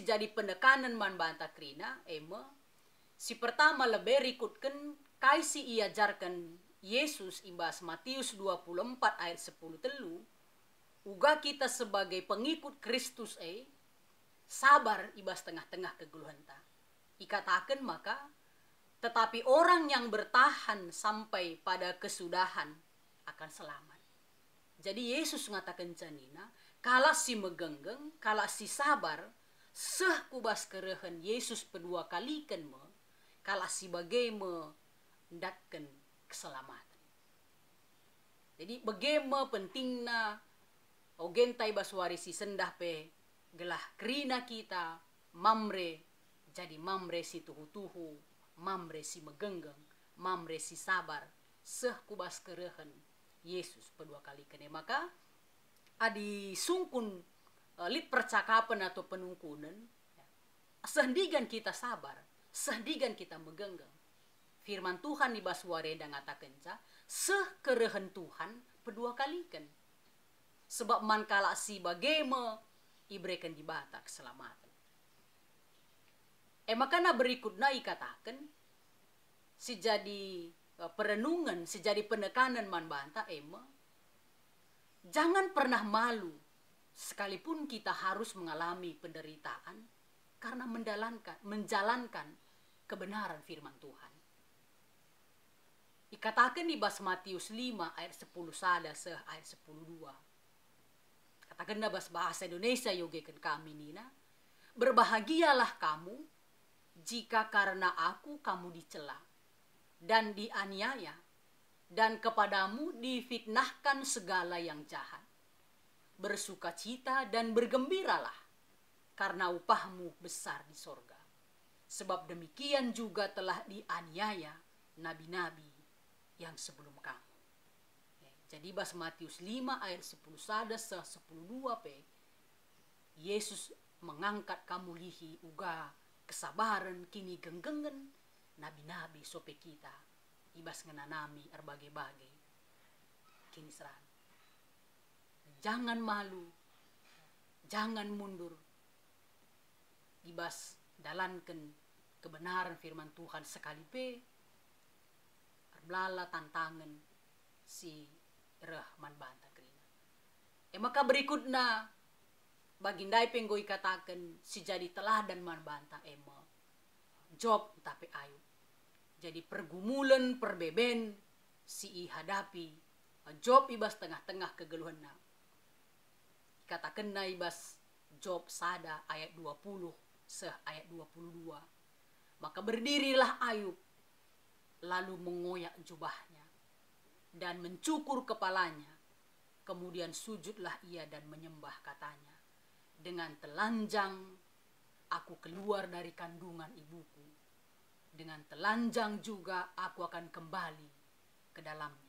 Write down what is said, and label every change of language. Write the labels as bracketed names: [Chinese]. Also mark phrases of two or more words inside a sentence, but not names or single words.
[Batak Karo] jadi penekanan man banta krina si pertama lebih rikutkan kai si iajarkan Yesus ibas Matius 24 ayat 10 telu uga kita sebagai pengikut Kristus sabar ibas tengah-tengah kegeluhan ta ikatakan maka [Indonesian] tetapi orang yang bertahan sampai pada kesudahan akan selamat. [Batak Karo] Jadi Yesus ngatakan canina, kala si megenggeng, kala si sabar, seh kubas kerehen Yesus kedua kalikan me, kala si bagai me ndatkan keselamatan. Jadi bagaimana pentingna ogentai baswari si sendah pe gelah kerina kita mamre jadi mamre si tuhu-tuhu, mamre si megenggeng, mamre si sabar, seh kubas kerehen Yesus kedua kali kene. Maka adi sungkun lit percakapan atau penungkunan sehdigan kita sabar, sehdigan kita megenggeng. Firman Tuhan di baswareda ngatakan seh kerehen Tuhan kedua kali kan. Sebab man kala si bagema ibrekan di bata keselamatan. Makana berikutnya ikatakan si jadi perenungan, si jadi penekanan man banta [Indonesian] jangan pernah malu sekalipun kita harus mengalami penderitaan karena menjalankan kebenaran firman Tuhan. [Batak Karo] Ikatakan di bas Matius 5 ayat 10 sada seh ayat 10 2. Katakan na bas bahasa Indonesia yogekan kami nina. [Indonesian] Berbahagialah kamu jika karena aku kamu dicela dan dianiaya dan kepadamu difitnahkan segala yang jahat. Bersukacita dan bergembiralah karena upahmu besar di sorga. Sebab demikian juga telah dianiaya nabi-nabi yang sebelum kamu. [Batak Karo] Jadi bas Matius 5 ayat 10 sada 10 2 pe Yesus mengangkat kamu lihi uga kesabaran kini genggengen nabi-nabi sope kita ibas ngenanami erbagai-bagai kini seran. [Indonesian] Jangan malu, jangan mundur, [Batak Karo] ibas dalankan [Indonesian] kebenaran firman Tuhan [Batak Karo] sekalipe erbelala tantangan si rahman banta kerina. Maka berikutnya bagindai penggoi katakan si jadi teladan man banta Job tapi Ayub. Jadi pergumulan perbeben si hadapi Job ibas tengah-tengah kegeluhanna. Katakan na ibas Job sada ayat 20 seh ayat 22. [Indonesian] Maka berdirilah Ayub lalu mengoyak jubahnya dan mencukur kepalanya. Kemudian sujudlah ia dan menyembah katanya. Dengan telanjang keluar dari kandungan ibuku, dengan telanjang juga aku akan kembali ke dalamnya.